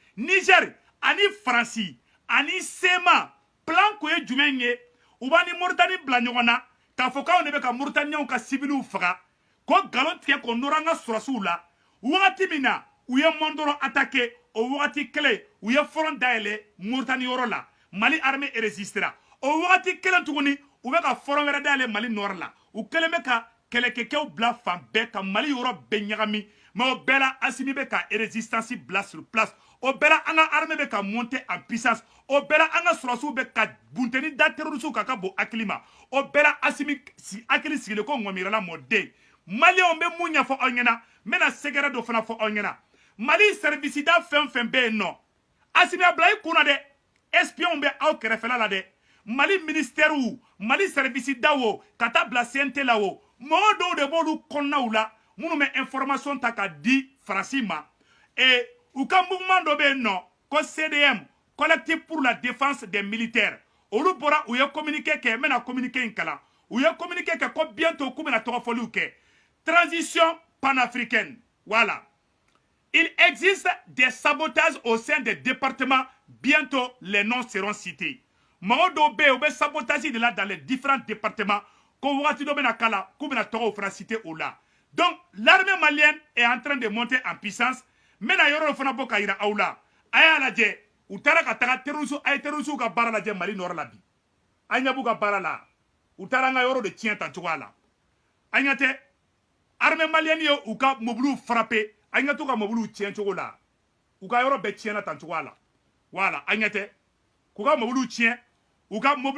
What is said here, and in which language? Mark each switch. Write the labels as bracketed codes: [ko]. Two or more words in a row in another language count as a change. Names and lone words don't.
[bm] ani Faransi ani Sema plan ko ye jumɛn ye u b'a ni Mauritanie bila ɲɔgɔn na k'a fɔ k'anw de bɛ ka Mauritaniens ka civils faga ko galon tigɛ ko nɔrɔ an ka sɔrɔsiw la wagati min na u ye Mondoro attaqué o wagati kele u ye front dayɛlɛ Mauritanie yɔrɔ la Mali [fr] armée résistera [bm] o wagati kelen tuguni u bɛ ka front wɛrɛ dayɛlɛ Mali nord la u kelen bɛ ka kɛlɛkɛkɛw bila fan bɛɛ ka Mali yɔrɔ bɛɛ ɲagami mais o bɛɛ la Assimi bɛ ka résistance bila [fr] sur place [bm] o bɛɛ la an ka armée bɛ ka [fr] monter en puissance [bm] o bɛɛ la an ka sɔrɔsiw bɛ ka bunteni da terroriste ka bon hakili ma o bɛɛ la Assimi hakili sigilen ko ŋɔmirala mɔden Maliens bɛ mun ɲɛfɔ aw ɲɛna n bɛna sɛgɛrɛ dɔ fana fɔ aw ɲɛna Mali service da fɛn fɛn bɛ yen nɔ Assimi a bila i kunna dɛ espion bɛ aw kɛrɛfɛla la dɛ Mali ministère Mali service da wo ka taa bila CNT la wo mɔgɔ dɔw de b'olu kɔnɔnaw la minnu bɛ information ta ka di Faransi ma et u ka mouvement dɔ bɛ yen nɔ ko CDM [fr] collectif pour la défense des militaires [bm] olu bɔra u ye communiqué kɛ n bɛna communiqué in kalan u ye communiqué kɛ ko bientôt k'u bɛna tɔgɔfɔliw kɛ [fr] transition panafricaine voilà il existe des sabotages au sein des départements bientôt les noms seront cités [bm] mɔgɔ dɔw bɛ yen u bɛ sabotage de la [fr] dans les différents départements [bm] ko wagati dɔ bɛna kala k'u bɛna tɔgɔw fana citer o la [fr] donc l'armée malienne est en train de monter en puissance [bm] n bɛna yɔrɔ dɔ fana bɔ ka yira aw la a y'a lajɛ u taara ka taga terroriste a ye terroriste ka baara lajɛ Mali nord la bi a ɲɛ b'u ka baara la u taara an ka yɔrɔ de tiɲɛ tan cogoya la a ɲɛ tɛ [fr] armée malienne [bm] ye u ka mobiliw frappé a ɲɛ t'u ka mobiliw tiɲɛ cogo la u ka yɔrɔ bɛɛ tiɲɛna tan cogoya la voilà a ɲɛ tɛ k'u ka mobiliw tiɲɛ u ka